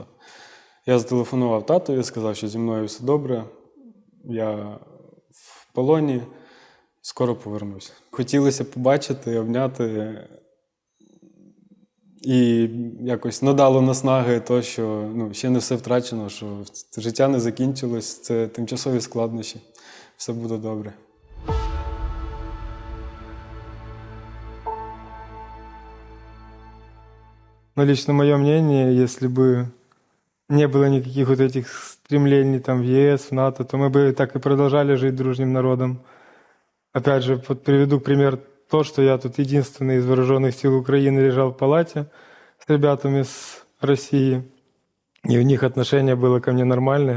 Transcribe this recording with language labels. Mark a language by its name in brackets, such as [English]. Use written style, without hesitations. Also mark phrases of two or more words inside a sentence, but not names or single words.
[Ukrainian] Я зателефонував татові, сказав, що зі мною все добре, я в полоні, скоро повернуся. Хотілося побачити, обняти, і якось надало наснаги то, що ще не все втрачено, що життя не закінчилось, це тимчасові складнощі, все буде добре. [Russian] Лично мое мнение, если бы не было никаких этих стремлений в ЕС, в НАТО, то мы бы так и продолжали жить дружным народом. Опять же, приведу пример то, что я тут единственный из вооруженных сил Украины лежал в палате с ребятами с России, и у них отношение было ко мне нормальное.